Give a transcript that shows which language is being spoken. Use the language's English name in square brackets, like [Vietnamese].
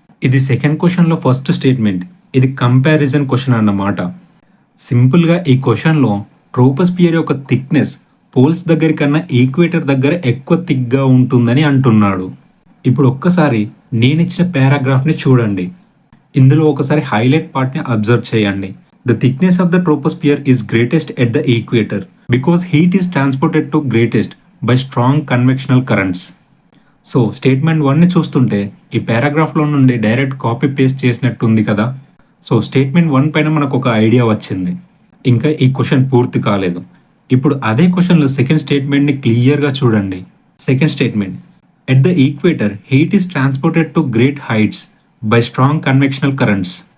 [Telugu] ఇది సెకండ్ క్వశ్చన్లో first statement, ఇది కంపారిజన్ క్వశ్చన్ అన్నమాట. సింపుల్గా ఈ క్వశ్చన్లో ట్రోపోస్పియర్ యొక్క థిక్నెస్ పోల్స్ దగ్గర కన్నా ఈక్వేటర్ దగ్గర ఎక్కువ థిక్గా ఉంటుందని అంటున్నాడు. ఇప్పుడు ఒక్కసారి నేను ఇచ్చిన పారాగ్రాఫ్ని చూడండి. ఇందులో ఒకసారి హైలైట్ పార్ట్ని అబ్జర్వ్ చేయండి. [English] The thickness of the troposphere is greatest at the equator because heat is transported to greatest by strong convectional currents. [Telugu] So statement 1ని చూస్తుంటే ఈ పారాగ్రాఫ్లో నుండి డైరెక్ట్ కాపీ పేస్ట్ చేసినట్టు ఉంది కదా. సో స్టేట్మెంట్ 1 పైన మనకు ఒక ఐడియా వచ్చింది. ఇంకా ఈ క్వశ్చన్ పూర్తి కాలేదు. ఇప్పుడు అదే క్వశ్చన్లో సెకండ్ స్టేట్మెంట్ని క్లియర్గా చూడండి. [English] Second statement, at the equator heat is transported to great heights by strong convectional currents.